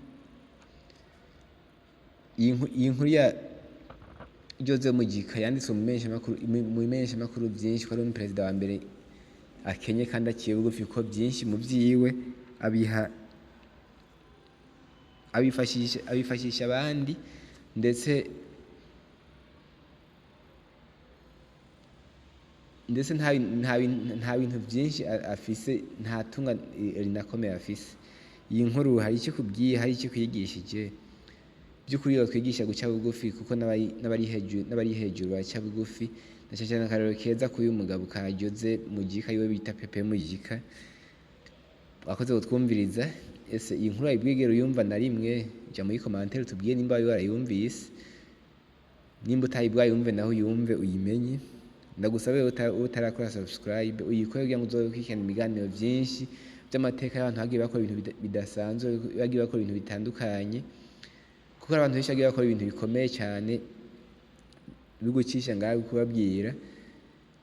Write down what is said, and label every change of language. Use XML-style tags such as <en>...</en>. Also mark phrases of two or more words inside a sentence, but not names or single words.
<rn>Iyi nkuru ya Jose MUJICA yanditswe mu bimenyeshamakuru byinshi, ko ari perezida wa mbere akenye kandi aciye bugufi, ko byinshi mu byiwe abifashisha abandi, ndetse nta bintu byinshi afise, nta tunga rinakomeye afise. Iyi nkuru hari icyo kubwiye, hari icyo kwigishije by'ukuri. Twigisha guca bugufi, kuko n'abari hejuru baca bugufi. Cyane akarero keza kuri uyu mugabo ka Jose MUJICA yiwe bita Pepe MUJICA. Wakoze kutwumviriza. Ese iyi nkuru ayibwigera uyumva na rimwe? Jya muri commentaire tubwiye nimba warayumvise, nimba utayibwayumve naho uyumve uyimenye. Ndagusabe utarakora subscribe uyikore kugira ngo uzokurikirana ibiganiro byinshi by'amateka y'abantu bagiye bakora ibintu bidasanzwe, bagiye bakora ibintu bitandukanye, kuko abantu benshi bagiye bakora ibintu bikomeye cyane bigucisha ngaho kubabwira.</rn>